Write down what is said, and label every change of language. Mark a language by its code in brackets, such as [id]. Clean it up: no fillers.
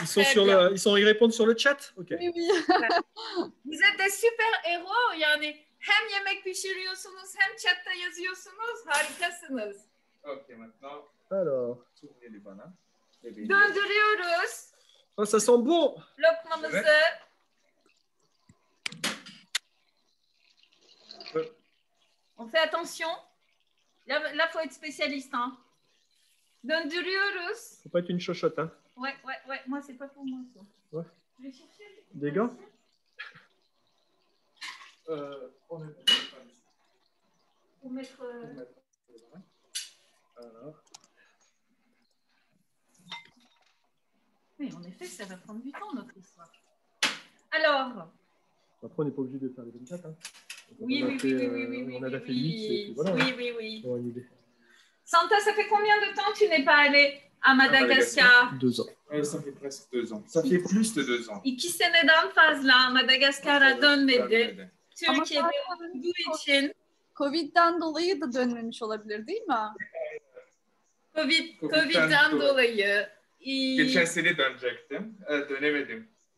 [fr] Ils répondent sur le chat? Ok. Oui, oui. Vous êtes des super héros. [tr] Yani hem yemek pişiriyorsunuz hem chatta yazıyorsunuz. Harikasınız. [fr] Ok, maintenant, Alors. tournez les bananes. Les beignets. [tr] Döndürüyoruz [fr] Oh, ça sent bon. [tr] lokmamızı. [fr] On fait attention. Là, faut être spécialiste. [tr] Hein. Döndürüyoruz. [fr] Faut pas être une chochotte, hein. Ouais. Moi, c'est pas pour moi, ça. Ouais. Je vais chercher. Des gants? On est Pour mettre... Alors, Oui, en effet, ça va prendre du temps, notre histoire. Alors... Après, on n'est pas obligé de faire les 24, hein. Oui. On a fait 8, et puis voilà. Oui. On aura une idée. Santa, ça fait combien de temps que tu n'es pas allé à Madagascar? 2 ans. ça fait presque 2 ans. Ça fait plus de 2 ans. [tr] 2 seneden fazla Madagaskar'a dönmedi. Türkiye'de olduğu için Covid'den dolayı da dönmemiş olabilir değil mi? Covid'den dolayı. Geçen sene dönecektim. Dönemedim.